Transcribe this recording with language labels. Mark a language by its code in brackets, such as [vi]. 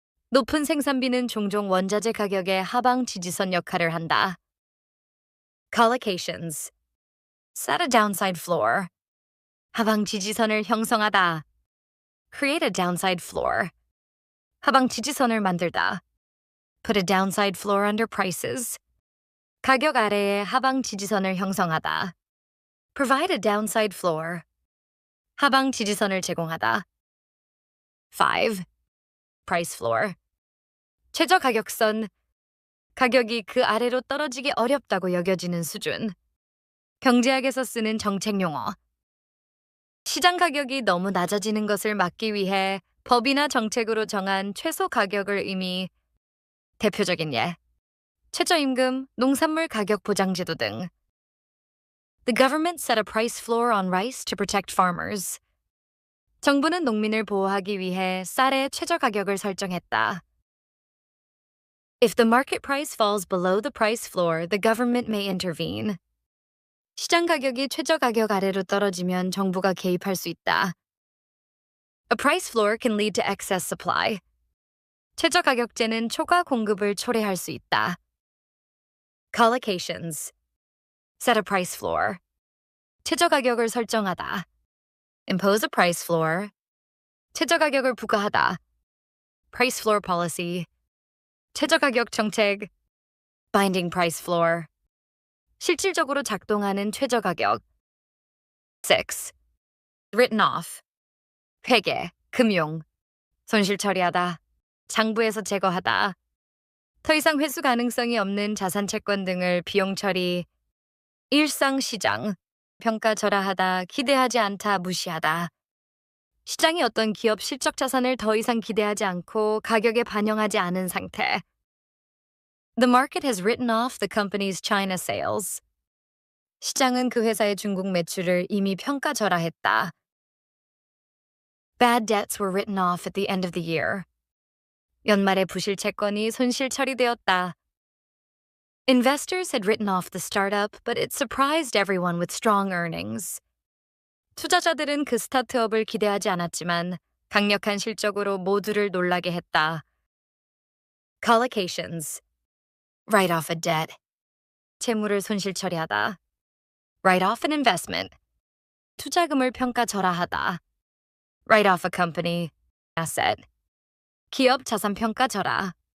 [ko] 높은 생산비는 종종 원자재 가격의 하방 지지선 역할을 한다. [en] Collocations. Set a downside floor. [ko] 하방 지지선을 형성하다. [en] Create a downside floor. [ko] 하방 지지선을 만들다. [en] Put a downside floor under prices. [ko] 가격 아래에 하방 지지선을 형성하다. [en] Provide a downside floor. [ko] 하방 지지선을 제공하다. 5. [en] Price floor. [ko] 최저 가격선. 가격이 그 아래로 떨어지기 어렵다고 여겨지는 수준. 경제학에서 쓰는 정책 용어. 시장 가격이 너무 낮아지는 것을 막기 위해 법이나 정책으로 정한 최소 가격을 의미. 대표적인 예. 최저임금, 농산물 가격 보장제도 등. [en] The government set a price floor on rice to protect farmers. [ko] 정부는 농민을 보호하기 위해 쌀의 최저 가격을 설정했다. [en] If the market price falls below the price floor, the government may intervene. [ko] 시장 가격이 최저 가격 아래로 떨어지면 정부가 개입할 수 있다. [en] A price floor can lead to excess supply. [ko] 최저 가격제는 초과 공급을 초래할 수 있다. [en] Collocations. Set a price floor. [ko] 최저 가격을 설정하다. [en] Impose a price floor. [ko] 최저 가격을 부과하다. [en] Price floor policy. [ko] 최저가격 정책. [en] Binding price floor. [ko] 실질적으로 작동하는 최저가격. 6. [en] Written off. [ko] 회계, 금융. 손실 처리하다. 장부에서 제거하다. 더 이상 회수 가능성이 없는 자산 채권 등을 비용 처리. 일상 시장. 평가절하하다, 기대하지 않다, 무시하다. 시장이 어떤 기업 실적 자산을 더 이상 기대하지 않고 가격에 반영하지 않은 상태. [en] The market has written off the company's China sales. [ko] 시장은 그 회사의 중국 매출을 이미 평가절하했다. [en] Bad debts were written off at the end of the year. [ko] 연말에 부실 채권이 손실 처리되었다. [en] Investors had written off the startup, but it surprised everyone with strong earnings. [ko] 투자자들은 그 스타트업을 기대하지 않았지만 강력한 실적으로 모두를 놀라게 했다. [en] Collocations. Write off a debt. [ko] 채무를 손실 처리하다. [en] Write off an investment. [ko] 투자금을 평가절하하다. [en] Write off a company. asset. [ko] 기업 자산 평가절하.